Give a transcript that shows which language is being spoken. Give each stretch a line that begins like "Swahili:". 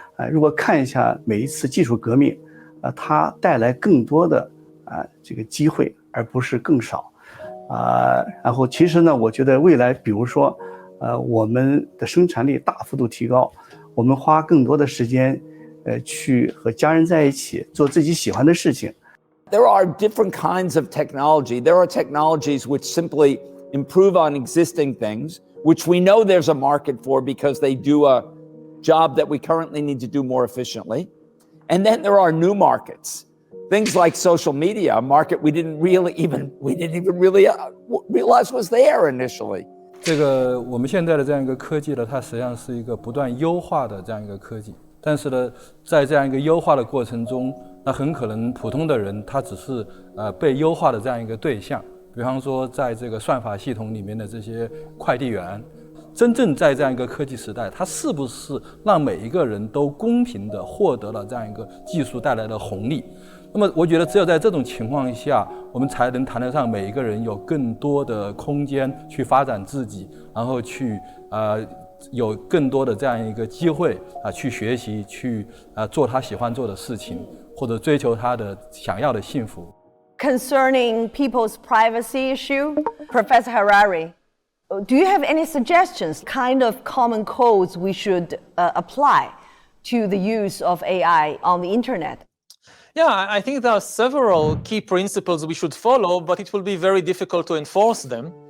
Chinese: 如果看一下每一次技术革命它带来更多的这个机会，而不是更少。然后其实呢，我觉得未来比如说我们的生产力大幅度提高，我们花更多的时间去和家人在一起做自己喜欢的事情。
English: There are different kinds of technology. There are technologies which simply improve on existing things, which we know there's a market for because they do a job that we currently need to do more efficiently. And then there are new markets. Things like social media, a market we didn't even really realize was there initially.
Chinese: 这个我们现在的这样一个科技呢，它实际上是一个不断优化的这样一个科技。但是呢，在这样一个优化的过程中，那很可能普通的人他只是被优化的这样一个对象。比方说，在这个算法系统里面的这些快递员，真正在这样一个科技时代，它是不是让每一个人都公平地获得了这样一个技术带来的红利？那么，我觉得只有在这种情况下，我们才能谈得上每一个人有更多的空间去发展自己，然后去有更多的这样一个机会去学习，去做他喜欢做的事情，或者追求他的想要的幸福。
English: Concerning people's privacy issue, Professor Harari, do you have any suggestions, kind of common codes we should apply to the use of AI on the internet? Yeah, I think there are several key principles we should follow, but it will be very difficult to enforce them.